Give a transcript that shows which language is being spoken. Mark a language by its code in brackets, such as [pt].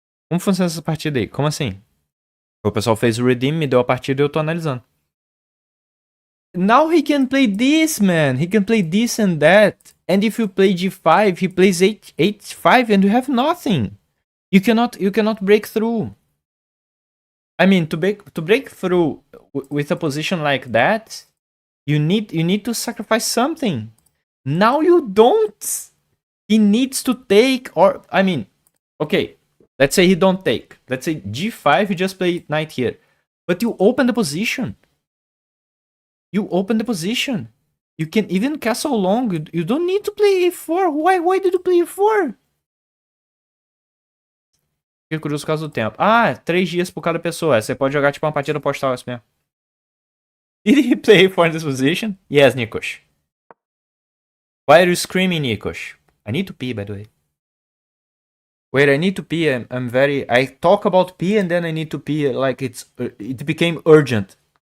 [pt] Como funciona essa partida aí? Como assim? O pessoal fez o redeem, me deu a partida e eu tô analisando. [en] Now he can play this, man. He can play this and that. And if you play g5, he plays h5 and you have nothing. You cannot break through. I mean, to break through with a position like that, you need to sacrifice something. Now you don't. He needs to take, or I mean, okay, let's say he don't take. Let's say g5, you just play knight here, but you open the position. You open the position. You can even castle long. You don't need to play e4. Why did you play e4? [pt] Fiquei curioso por causa do tempo. Ah, 3 dias por cada pessoa. Você pode jogar tipo uma partida postal assim mesmo. [en] Did he play for this position? Yes, Nikos. Why are you screaming, Nikos? I need to pee, by the way. Wait, I need to pee. I'm very. I talk about pee and then I need to pee. Like it became urgent.